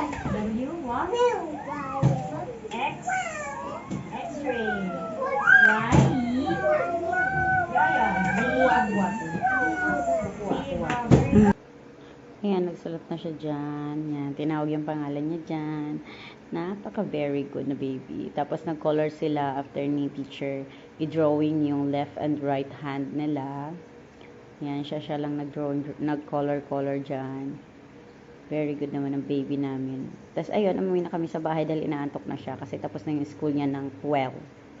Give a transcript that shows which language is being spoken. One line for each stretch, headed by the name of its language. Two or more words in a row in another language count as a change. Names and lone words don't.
English: W. What? X. X-ray. Y.
Filipino: Ayan, nagsulat na siya dyan. Yan, tinawag yung pangalan niya dyan. Napaka
English: very good
Filipino: na baby. Tapos nag-color sila after ni teacher i-drawing yung
English: left and right hand
Filipino: nila. Yan, siya lang nag-color dyan.
English: Very good
Filipino: naman ang baby namin. Tapos ayun, umuwi na kami sa bahay dahil inaantok na siya kasi tapos na yung school niya ng 12.